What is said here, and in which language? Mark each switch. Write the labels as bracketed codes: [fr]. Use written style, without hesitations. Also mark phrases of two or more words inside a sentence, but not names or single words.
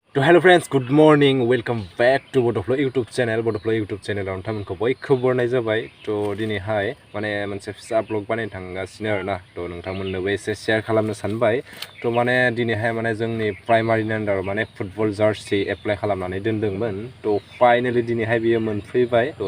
[brx] तो [en] hello friends good morning welcome back to Bod'fl YouTube channel [brx] नोंथांमोनखौ बयखौबो बरनाय जाबाय तो दिनैहाय माने मोनसे फिसा ब्लग बानायनो थांगासिनो आरोना तो नोंथांमोननोबो एसे शेयार खालामनो सानबाय तो माने दिनैहाय माने जोंनि प्राइमारिनि आन्दाराव माने [en] football jersey [brx] एप्लाइ खालामनानै दोनदोंमोन तो फाइनाली दिनैहाय बियो मोनफैबाय तो